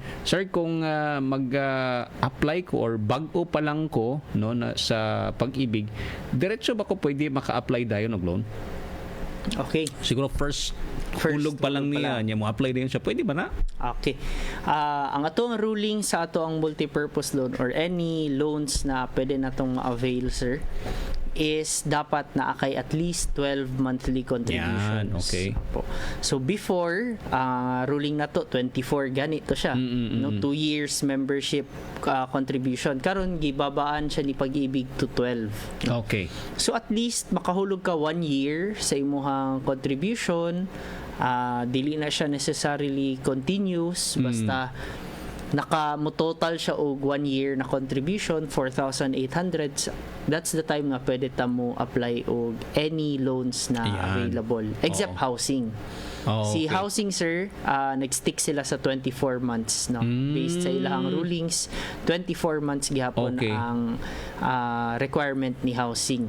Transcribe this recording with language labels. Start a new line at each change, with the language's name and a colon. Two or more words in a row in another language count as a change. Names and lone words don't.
Cebuano: Sir, kung mag-apply ko or bag-o pa lang ko, no, na sa pag-ibig, diretso ba ko pwede maka-apply dayon og loan? Okay. Siguro first hulog pa lang niya mo apply din siya, pwede ba na? Okay. Ang atong ruling sa ato ang
English: multipurpose loan or any loans
Cebuano: na pwede natong ma-avail, sir, is dapat na kay
English: at least 12 monthly contributions.
Cebuano: Yan, okay. So before ruling na to 24 ganito siya, no,
English: 2 years membership contribution.
Cebuano: Karon gibabaan siya ni pag-ibig to 12. Okay. So at least makahulog ka 1 year sa imong contribution. Dili na siya necessarily continuous, basta total siya og 1 year na contribution 4,800.
English: That's the time
Cebuano: nga pwede ta mo apply og
English: any loans
Cebuano: na
English: available except housing.
Cebuano: Si housing, sir, nag-stick sila sa 24 months, no, based sa ilang rulings. 24 months gihapon ang requirement ni housing.